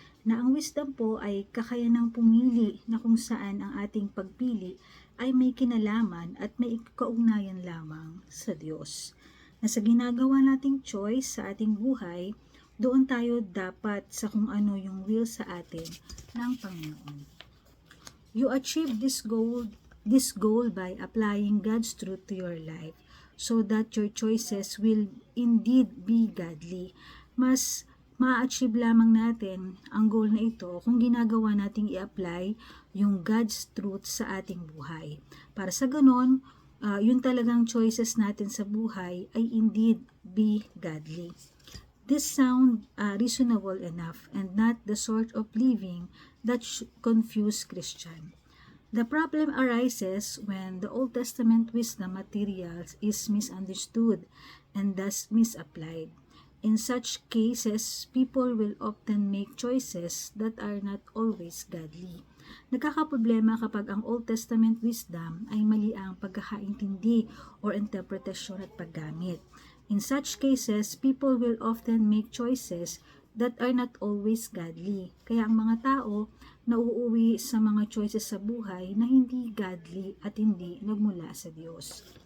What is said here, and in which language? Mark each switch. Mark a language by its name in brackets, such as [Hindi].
[Filipino] Na ang wisdom po ay kakayanang pumili na kung saan ang ating pagpili ay may kinalaman at may kaugnayan lamang sa Diyos. Na sa ginagawa nating choice sa ating buhay, doon tayo dapat sa kung ano yung will sa atin ng Panginoon. [English] You achieve this goal by applying God's truth to your life so that your choices will indeed be godly. [Filipino] Mas ma-achieve lamang natin ang goal na ito kung ginagawa nating i-apply yung God's truth sa ating buhay. Para sa ganon, yun talagang choices natin sa buhay ay [English] indeed be godly. This sound reasonable enough and not the sort of living that confuse Christian. The problem arises when the Old Testament wisdom materials is misunderstood and thus misapplied. In such cases, people will often make choices that are not always godly. [Filipino] Nagkakaproblema kapag ang Old Testament wisdom ay mali ang pagkakaintindi or interpretasyon at paggamit. [English] In such cases, people will often make choices that are not always godly. [Filipino] Kaya ang mga tao nauuwi sa mga choices sa buhay na hindi godly at hindi nagmula sa Diyos.